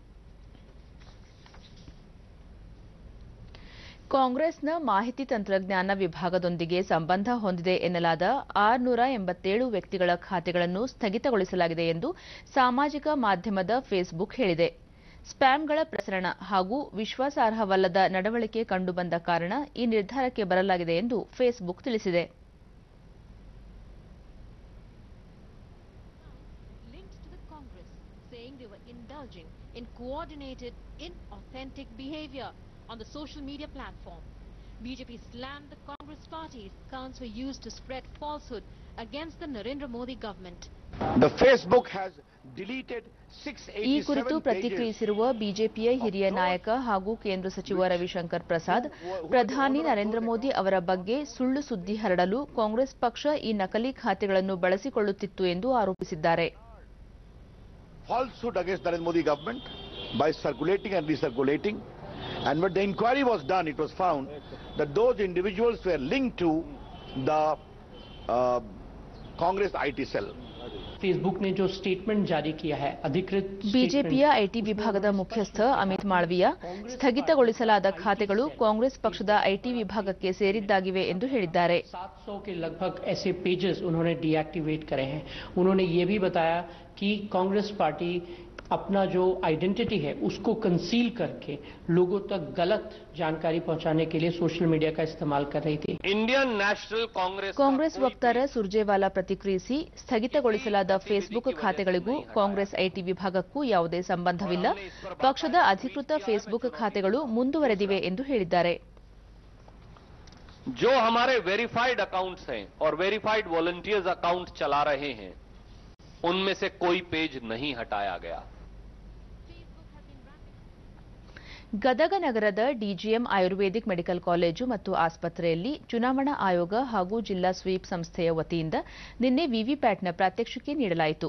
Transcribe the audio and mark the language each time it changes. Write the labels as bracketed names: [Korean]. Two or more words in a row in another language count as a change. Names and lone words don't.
[Kannada] ಕಾಂಗ್ರೆಸ್ನ ಮಾಹಿತಿ ತಂತ್ರಜ್ಞಾನ ವಿಭಾಗದೊಂದಿಗೆ ಸಂಬಂಧ ಹೊಂದಿದೆ ಎನ್ನಲಾದ 687 ವ್ಯಕ್ತಿಗಳ ಖಾತೆಗಳನ್ನು ಸ್ಥಗಿತಗೊಳಿಸಲಾಗಿದೆ ಎಂದು ಸಾಮಾಜಿಕ ಮಾಧ್ಯಮದ ಫೇಸ್ಬುಕ್ ಹೇಳಿದೆ. ಸ್ಪ್ಯಾಮ್ಗಳ ಪ್ರಸರಣ ಹಾಗೂ ವಿಶ್ವಾಸಾರ್ಹವಲ್ಲದ ನಡವಳಿಕೆ ಕಂಡುಬಂದ ಕಾರಣ ಈ ನಿರ್ಧಾರಕ್ಕೆ ಬರಲಾಗಿದೆ ಎಂದು ಫೇಸ್ಬುಕ್ ತಿಳಿಸಿದೆ. [English] On the social media platform, BJP slammed the Congress party's accounts were used to spread falsehood against the Narendra Modi government. The Facebook has deleted 687 [Kannada] ಈ ಕುರಿತು ಪ್ರತಿಕ್ರಿಯಿಸಿರುವ ಬಿಜೆಪಿಯ ಹಿರಿಯ ನಾಯಕ ಹಾಗೂ ಕೇಂದ್ರ ಸಚಿವ ರವಿಶಂಕರ್ ಪ್ರಸಾದ್, ಪ್ರಧಾನಿ ನರೇಂದ್ರ ಮೋದಿ ಅವರ ಬಗ್ಗೆ ಸುಳ್ಳು ಸುದ್ದಿ ಹರಡಲು ಕಾಂಗ್ರೆಸ್ ಪಕ್ಷ ಈ ನಕಲಿ ಖಾತೆಗಳನ್ನು ಬಳಸಿಕೊಳ್ಳುತ್ತಿತ್ತು ಎಂದು ಆರೋಪಿಸಿದ್ದಾರೆ. [English] Falsehood against Narendra Modi government by circulating and recirculating. And when the inquiry was done, it was found that those individuals were linked to the Congress IT cell. [Hindi] फेसबुक ने जो स्टेटमेंट जारी किया है अधिकृत [Kannada] ಬಿಜೆಪಿಯ ಐಟಿ ವಿಭಾಗದ ಮುಖ್ಯಸ್ಥ ಅಮಿತ್ ಮಾಳವಿಯಾ, ಸ್ಥಗಿತಗೊಳಿಸಲಾದ ಖಾತೆಗಳು ಕಾಂಗ್ರೆಸ್ ಪಕ್ಷದ ಐಟಿ ವಿಭಾಗಕ್ಕೆ ಸೇರಿದ್ದಾಗಿವೆ ಎಂದು ಹೇಳಿದ್ದಾರೆ. [Hindi] 700 के लगभग ऐसे पेजेस उन्होंने डीएक्टिवेट करे हैं. उन्होंने ये भी बताया कि कांग्रेस पार्टी अपना जो आइडेंटिटी है उसको कंसील करके लोगों तक गलत जानकारी पहुंचाने के लिए [English] social media [Hindi] का इस्तेमाल कर रही थी. इंडियन नेशनल [Kannada] ಕಾಂಗ್ರೆಸ್ ವಕ್ತಾರ ಸುರ್ಜೇವಾಲಾ ಪ್ರತಿಕ್ರಿಯಿಸಿ, ಸ್ಥಗಿತಗೊಳಿಸಲಾದ ಫೇಸ್ಬುಕ್ ಖಾತೆಗಳಿಗೂ ಕಾಂಗ್ರೆಸ್ ಐಟಿ ವಿಭಾಗಕ್ಕೂ ಯಾವುದೇ ಸಂಬಂಧವಿಲ್ಲ. ಪಕ್ಷದ ಅಧಿಕೃತ ಫೇಸ್ಬುಕ್ ಖಾತೆಗಳು ಮುಂದುವರೆದಿವೆ ಎಂದು ಹೇಳಿದ್ದಾರೆ. [Hindi] जो हमारे [English] verified accounts [Hindi] हैं और [English] verified volunteers [Hindi] अकाउंट चला रहे हैं, उनमें से कोई पेज नहीं हटाया गया. [Kannada] ಗದಗ ನಗರದ ಡಿಜಿಎಂ ಆಯುರ್ವೇದಿಕ್ ಮೆಡಿಕಲ್ ಕಾಲೇಜು ಮತ್ತು ಆಸ್ಪತ್ರೆಯಲ್ಲಿ ಚುನಾವಣಾ ಆಯೋಗ ಹಾಗೂ ಜಿಲ್ಲಾ ಸ್ವೀಪ್ ಸಂಸ್ಥೆಯ ವತಿಯಿಂದ ನಿನ್ನೆ ವಿವಿಪ್ಯಾಟ್ನ ಪ್ರಾತ್ಯಕ್ಷಿಕೆ ನೀಡಲಾಯಿತು.